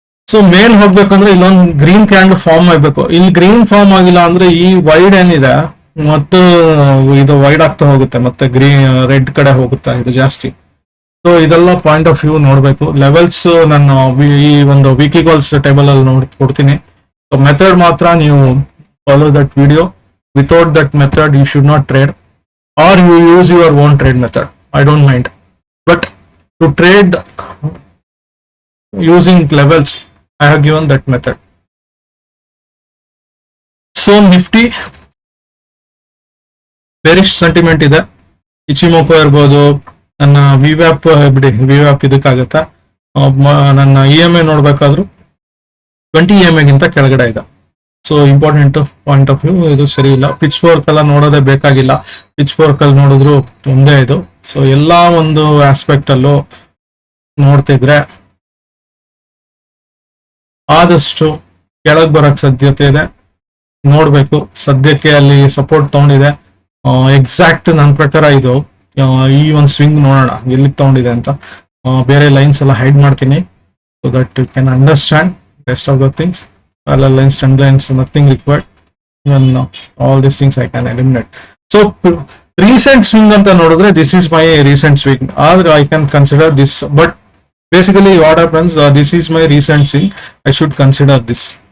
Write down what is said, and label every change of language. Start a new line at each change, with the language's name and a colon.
Kannada: So ಮೇಲ್ ಹೋಗ್ಬೇಕಂದ್ರೆ ಇಲ್ಲೊಂದು green candle form ಆಗ್ಬೇಕು. ಇಲ್ಲಿ ಗ್ರೀನ್ ಫಾರ್ಮ್ ಆಗಿಲ್ಲ ಅಂದ್ರೆ ಈ ವೈಡ್ ಏನಿದೆ ಮತ್ತು ಇದು ವೈಡ್ ಆಗ್ತಾ ಹೋಗುತ್ತೆ, ಮತ್ತೆ ರೆಡ್ ಕಡೆ ಹೋಗುತ್ತೆ ಇದು ಜಾಸ್ತಿ. ಸೊ ಇದೆಲ್ಲ ಪಾಯಿಂಟ್ ಆಫ್ ವ್ಯೂ ನೋಡ್ಬೇಕು. ಲೆವೆಲ್ಸ್ ನಾನು ಈ ಒಂದು ವೀಕ್ಲಿ ಗೋಲ್ಸ್ ಟೇಬಲ್ ಅಲ್ಲಿ ಕೊಡ್ತೀನಿ.
English: so method
Kannada: ಮಾತ್ರ ನೀವು
English: Follow that video. Without that method you should not trade, or you use your own trade method, I don't mind. But to trade using levels, I have given that method.
Kannada: So Nifty bearish sentiment ಇದೆ, ಇಚಿಮೋಕೋ ಇರ್ಬೋದು. ನನ್ನ ವಿವ್ಯಾಪ್ ಬಿಡಿ, ವಿವ್ಯಾಪ್ ಇದಕ್ಕಾಗತ್ತಾ, ನನ್ನ EMA ನೋಡ್ಬೇಕಾದ್ರೂ 20 EMA ಗಿಂತ ಕೆಳಗಡೆ ಇದೆ. So important point of view ಇದು ಸರಿ ಇಲ್ಲ. ಪಿಚ್ ವರ್ಕ್ ಎಲ್ಲ ನೋಡೋದೇ ಬೇಕಾಗಿಲ್ಲ, ಪಿಚ್ ವರ್ಕ್ ಅಲ್ಲಿ ನೋಡಿದ್ರು ಒಂದೇ ಇದು. ಸೊ ಎಲ್ಲಾ ಒಂದು ಆಸ್ಪೆಕ್ಟ್ ಅಲ್ಲೂ ನೋಡ್ತಿದ್ರೆ ಆದಷ್ಟು ಕೆಳಗೆ ಬರಕ್ ಸಾಧ್ಯತೆ ಇದೆ, ನೋಡ್ಬೇಕು. ಸದ್ಯಕ್ಕೆ ಅಲ್ಲಿ ಸಪೋರ್ಟ್ ತಗೊಂಡಿದೆ, ಎಕ್ಸಾಕ್ಟ್ ನನ್ನ ಪ್ರಕಾರ ಇದು ಈ ಒಂದು ಸ್ವಿಂಗ್ ನೋಡೋಣ ಎಲ್ಲಿಗೆ ತಗೊಂಡಿದೆ ಅಂತ. ಬೇರೆ ಲೈನ್ಸ್ ಎಲ್ಲ ಹೈಡ್ ಮಾಡ್ತೀನಿ
English: So that you can understand rest of the things. parallel lines, trend lines, nothing required. Even all these things I can eliminate. So recent swing
Kannada: anta nodidre,
English: this is my recent swing, or I can consider this. But basically what happens, this is my recent swing, I should consider this.